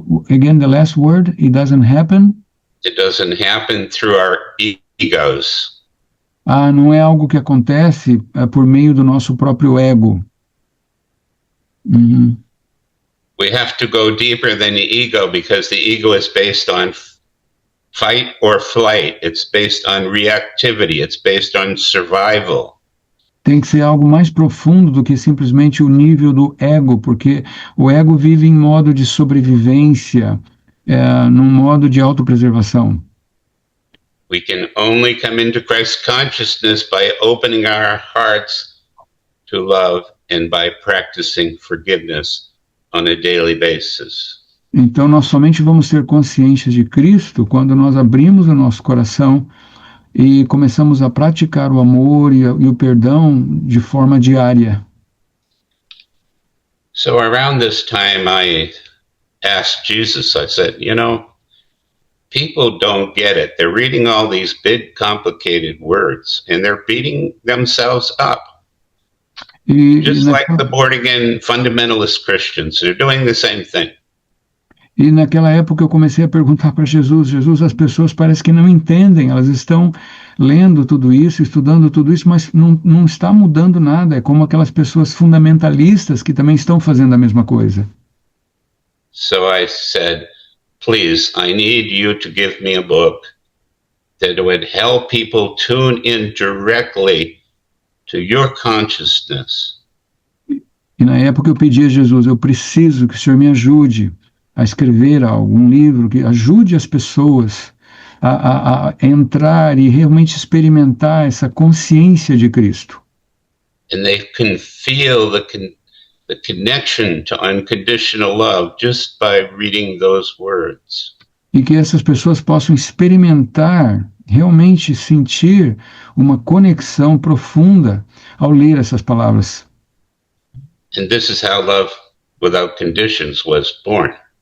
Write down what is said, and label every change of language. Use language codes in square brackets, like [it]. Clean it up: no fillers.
[en] Again, the last word, it doesn't happen. It doesn't happen through our egos. [pt] Não é algo que acontece por meio do nosso próprio ego. Uhum. [en] We have to go deeper than the ego because the ego is based on fight or flight. It's based on reactivity. It's based on survival. [pt] Tem que ser algo mais profundo do que simplesmente o nível do ego, porque o ego vive em modo de sobrevivência, num modo de autopreservação. [en] We can only come into Christ consciousness by opening our hearts to love and by practicing forgiveness on a daily basis. [pt] Então nós somente vamos ser conscientes de Cristo quando nós abrimos o nosso coração e começamos a praticar o amor e o perdão de forma diária. [en] So around this time I asked Jesus, I said, people don't get it. They're reading all these big complicated words and they're beating themselves up. Just like the born-again fundamentalist Christians, they're doing the same thing. [pt] E naquela época eu comecei a perguntar para Jesus, as pessoas parecem que não entendem, elas estão lendo tudo isso, estudando tudo isso, mas não está mudando nada, é como aquelas pessoas fundamentalistas que também estão fazendo a mesma coisa. [en] So I said, please, I need you to give me a book that would help people tune in directly to your consciousness. [pt] E na época eu pedi a Jesus, eu preciso que o Senhor me ajude a escrever algum livro que ajude as pessoas a entrar e realmente experimentar essa consciência de Cristo. [en] And they can feel the connection to unconditional love just by reading those words. [pt] E que essas pessoas possam experimentar, realmente sentir uma conexão profunda ao ler essas palavras. [en] And this is how love without conditions was born.